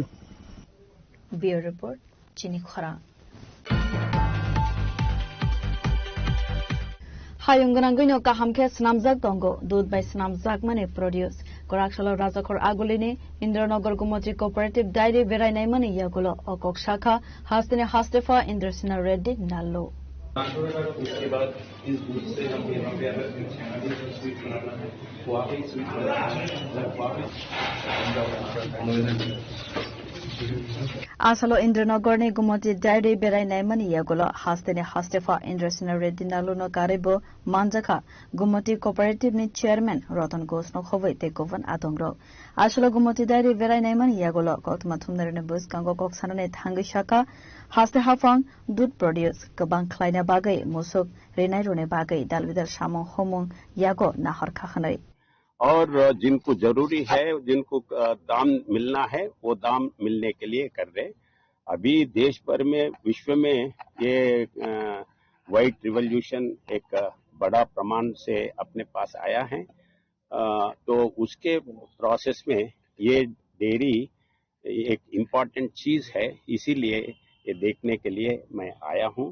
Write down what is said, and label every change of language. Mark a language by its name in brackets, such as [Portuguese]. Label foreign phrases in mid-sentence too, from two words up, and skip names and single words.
[Kok Borok] Bureau report chini khara Hayungganangino kahamke snamjak tongo dud by snamjak mane produce Koraksalo Rajakor Agulini Indranagar Gumotri Cooperative Dairy Berai Naimani Yagulo Okok Shakha Hastine Hastefa Indrasina Reddy Nallo [Hindi] उसके बाद इस दूध से हम यहाँ पे अगर स्वीट बनाना है तो आप एक स्वीट बनाना है [Kok Borok] Asalo Indranagar ni Gumati Diary Berai Naimani Yagola Hastene Hastefa Indrasina Redinaluno Karibo Manjaka Gumati Cooperative ni Chairman Rotan Gosno Hove te Govan Atongro. Asalo Gumati Diary Berai Naimani Yagola Kotmatum Bus Kango Koksanane Tangishaka Haste Hafang Dud Produce Kabang Kleina Bagai Musuk Renai Rune Bagai Dalvidal Shamong Homong Yago Nahar Kakhanai. [Hindi] और जिनको जरूरी है जिनको दाम मिलना है वो दाम मिलने के लिए कर रहे। अभी देश भर में विश्व में ये [English] white revolution [Hindi] एक बड़ा प्रमाण से अपने पास आया है, तो उसके प्रोसेस में ये डेयरी एक इम्पोर्टेंट चीज है, इसीलिए ये देखने के लिए मैं आया हूँ।